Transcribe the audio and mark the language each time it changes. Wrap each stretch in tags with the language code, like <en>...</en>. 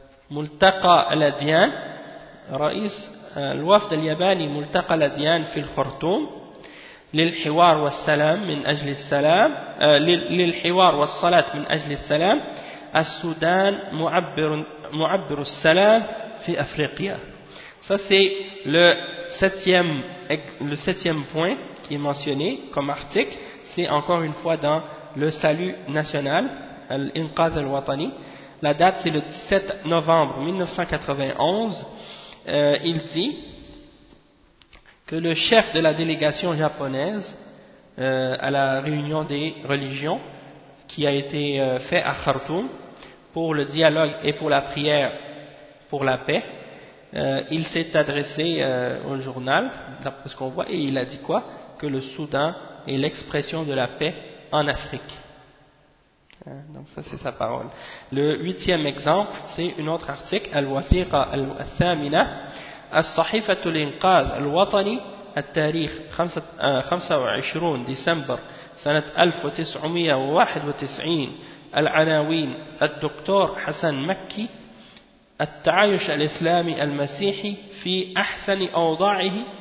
<ar>ملتقى الأديان رئيس الوفد الياباني ملتقى الأديان في الخرطوم للحوار والسلام من أجل السلام للحوار والصلاة من أجل السلام السودان معبر السلام في أفريقيا.</ar> <fr>Ça c'est le septième point qui est mentionné comme article. C'est encore une fois dans le salut national, l'Inqaz al-Watani. La date c'est le 17 novembre 1991. Il dit que le chef de la délégation japonaise à la réunion des religions qui a été fait à Khartoum pour le dialogue et pour la prière pour la paix, il s'est adressé au journal, d'après ce qu'on voit, et il a dit quoi? Que le Soudan est l'expression de la paix en Afrique. Donc ça c'est sa parole. Le huitième exemple, c'est un autre article,</fr> <ar>Al-Wathiqa Al-Thamina, الصحيفة الإنقاذ الوطني التاريخ 25 ديسمبر سنة 1991 العناوين الدكتور حسن مكي التعايش الإسلامي المسيحي في أحسن أوضاعه</ar>